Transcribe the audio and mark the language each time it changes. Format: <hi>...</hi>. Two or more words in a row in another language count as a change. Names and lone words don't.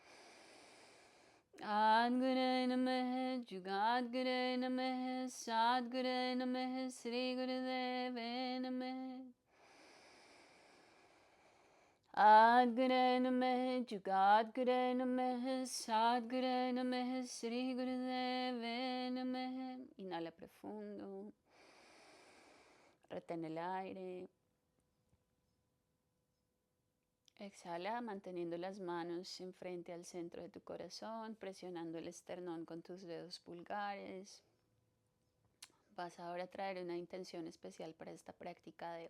<sa>Adguru Namaha, Jugadguru Namaha, Sadguru Namaha, Sri Gurudeve Namaha. Adguru Namaha, Jugadguru Namaha, Sadguru Namaha, Sri Gurudeve Namaha.</sa> <es>Inhala profundo. Retén el aire. Exhala manteniendo las manos enfrente al centro de tu corazón, presionando el esternón con tus dedos pulgares. Vas ahora a traer una intención especial para esta práctica de hoy.</es>